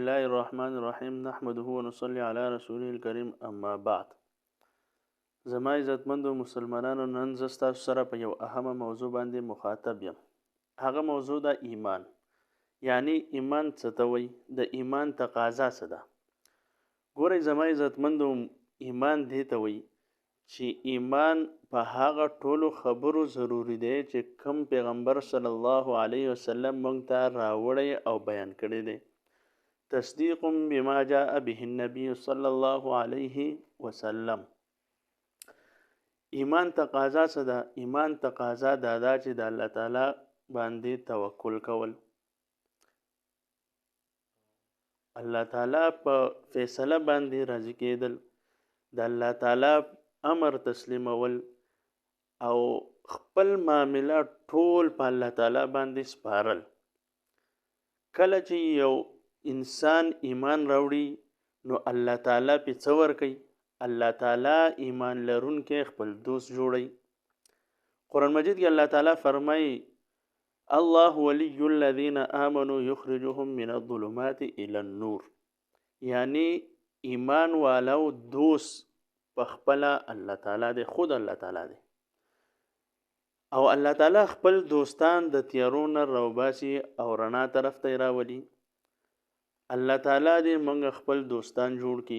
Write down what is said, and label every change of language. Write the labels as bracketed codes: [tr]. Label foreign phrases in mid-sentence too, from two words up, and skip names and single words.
[ar] الله الرحمن الرحیم نحمده ونصلي على رسوله الكريم اما بعد. [ps] زما عزتمندو مسلمانانو، نن زه ستاسو سره په یو اهمه موضوع باندې مخاطب یم. هغه موضوع ده ایمان. یعنی ایمان څه ته وایي؟ د ایمان تقاضا څه ده؟ ګورئ زما عزتمندو، ایمان دې ته وایي چې ایمان په هغه ټولو خبرو ضروری دی چې کوم پیغمبر [ar] صلی الله علیه وسلم [ps] موږ ته راوړی او بیان کړی دی. [ar] تصدیق بما جاء به النبي صلی الله علیه وسلم. [ps] ایمان تقاضا څه ده؟ ایمان تقاضا دا ده چې د الله تعالی باندې توکل کول، الله تعالی په فیصله باندې راضي کېدل، د الله تعالی امر تسلیمول او خپل معاملات ټول په الله تعالی باندې سپارل. کله چې یو انسان ایمان راوړي نو الله تعالی په څه ورکوي؟ الله تعالی ایمان لرونکي خپل دوست جوړي. قرآن مجید کې الله تعالی فرمایي [ar] الله ولی الذین آمنوا یخرجهم من الظلمات الى النور. [ps] یعنی ایمان والو دوست په خپل الله تعالی دی، خود الله تعالی دی، او الله تعالی خپل دوستان د تیارو نه راوباسي او رڼا طرف ته راولي. الله تعالی دې موږ خپل دوستان جوړ کړي.